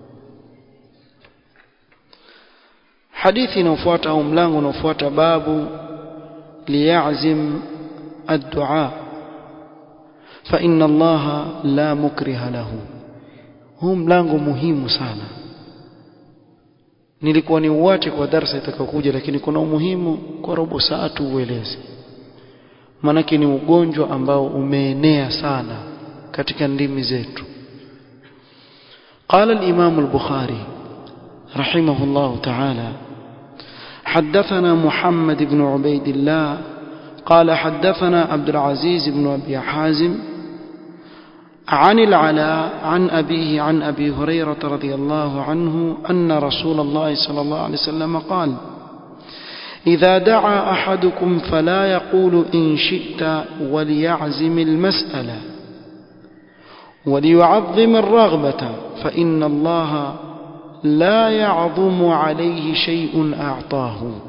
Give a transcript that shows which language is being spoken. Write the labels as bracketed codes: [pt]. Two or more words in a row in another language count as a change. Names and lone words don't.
[sw] Hadithi inayofuata au mlango unaofuata, [ar] باب ليعزم الدعاء فإن الله لا مكره له. [sw] Huu mlango muhimu sana. Nilikuwa ni uache kwa darasa itakayokuja, lakini kuna umuhimu kwa robo saa tu ueleze. Maana ni ugonjwa ambao umeenea sana katika ndimi zetu. [ar] قال الإمام البخاري رحمه الله تعالى: حدثنا محمد بن عبيد الله قال حدثنا عبد العزيز بن أبي حازم عن العلاء عن أبيه عن أبي هريرة رضي الله عنه أن رسول الله صلى الله عليه وسلم قال: إذا دعا أحدكم فلا يقول إن شئت وليعزم المسألة وليعظم الرغبة فإن الله لا يعظم عليه شيء أعطاه.